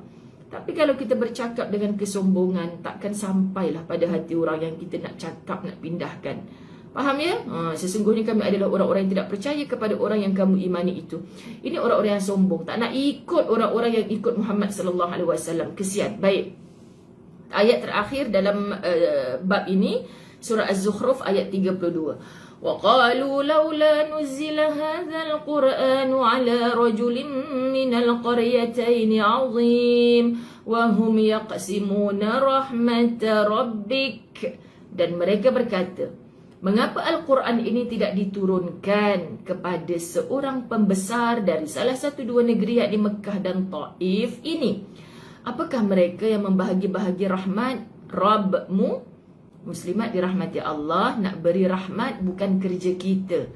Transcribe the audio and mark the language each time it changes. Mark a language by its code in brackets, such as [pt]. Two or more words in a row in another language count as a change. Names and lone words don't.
[ms] Tapi kalau kita bercakap dengan kesombongan, takkan sampailah pada hati orang yang kita nak cakap, nak pindahkan. Faham ya? Sesungguhnya kami adalah orang-orang yang tidak percaya kepada orang yang kamu imani itu. Ini orang-orang yang sombong, tak nak ikut orang-orang yang ikut Muhammad [ar] صلى الله عليه وسلم. [ms] Kesian. Baik. Ayat terakhir dalam bab ini, surah Az-Zukhruf ayat 32. [ar] وقالوا لولا نزل هذا القرآن على رجل من القريتين عظيم وهم يقسمون رحمت ربك. [ms] Dan mereka berkata, mengapa Al-Quran ini tidak diturunkan kepada seorang pembesar dari salah satu 2 negeri, yakni Mekah dan Taif ini? Apakah mereka yang membahagi-bahagi rahmat Rabbmu? Muslimat dirahmati Allah, nak beri rahmat bukan kerja kita.